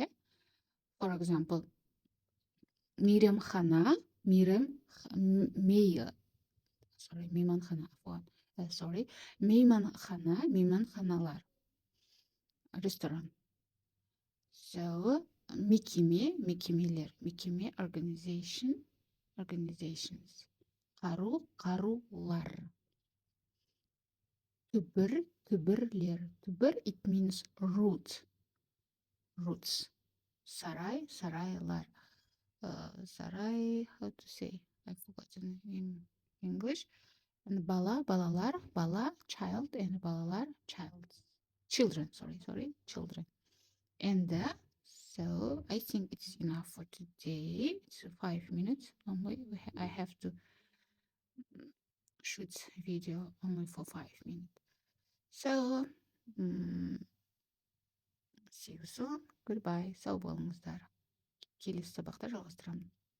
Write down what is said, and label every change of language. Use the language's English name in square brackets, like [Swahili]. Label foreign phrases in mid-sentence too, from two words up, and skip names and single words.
[English] For example, [Kazakh] Мейманхана, мейманханалар, [English] restaurant. So mekemeler, organizations. [Kazakh] Қарулар. Түбірлер. Түбір, [English] it means roots. Sarайлар. Saray, how to say? I've forgotten in English. And [Kazakh] балалар, бала, [English] child, and balalar, children. Children. And so I think it's enough for today. It's 5 minutes only. I have to shoot video only for 5 minutes. So see you soon. Goodbye. [Kazakh] Сау болыңыздар. Келесі сабақта жалғастырамын.